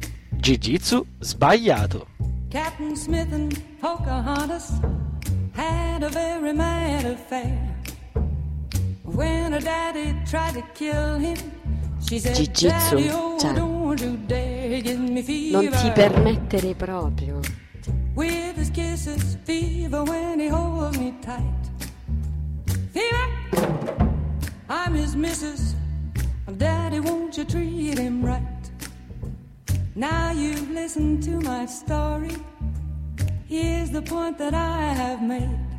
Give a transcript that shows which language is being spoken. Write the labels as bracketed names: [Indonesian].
[Italian] Jiu-Jitsu sbagliato. [English] Captain Smith and Pocahontas had a very mad affair. When her daddy tried to kill him, she said, Jiu-Jitsu, Daddy, oh, [Italian] cioè, [English] don't you dare give me fever. [Italian] Non ti permettere proprio. [English] With his kisses, fever, when he holds me tight. Fever, I'm his missus. Daddy, won't you treat him right? Now you've listened to my story. Here's the point that I have made.